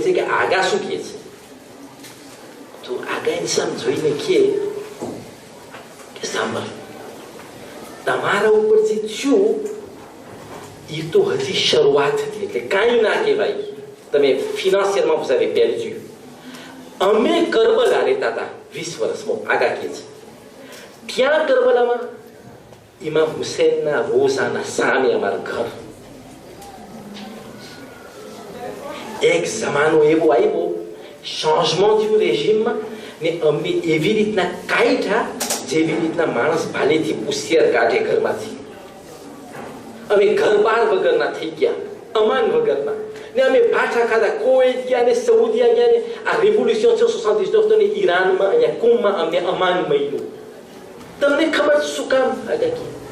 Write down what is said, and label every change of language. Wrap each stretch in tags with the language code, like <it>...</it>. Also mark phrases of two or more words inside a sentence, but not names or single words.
<gu>છે કે આગા શું કહે છે તો આગા ઇન્સાન જોઈને કહે કે સાંભળ તમારા ઉપર જે થયું એ તો હજી શરૂઆત હતી એટલે કાંઈ ના કહેવાય તમે ફિનાન્સિયરમાં</gu> <fr>vous avez perdu</fr> <gu>અમે કરબલા રહેતા હતા 20 વર્ષમાં આગા કહે છે ત્યાં કરબલામાં ઇમામ હુસૈનના રોઝાના સામે અમારા ઘર એક જમાનો એવો આવ્યો ચેન્જમેન્ટ થયું રેજીમમાં ને અમને એવી રીતના કાઢ્યા જેવી રીતના માણસ ભાલેથી પુસિયર કાઢે ઘરમાંથી અમે ઘર બાર વગરના થઈ ગયા અમાન વગરના ને અમે ભાઠા ખાધા કોઈટ ગયા ને સઉદીયા ગયા ને આ રેવોલ્યુશન 79 તો ને ઈરાનમાં અહીંયા કુમમાં અમને અમાન મળ્યું તમને ખબર શું કામ આગળ કે</gu>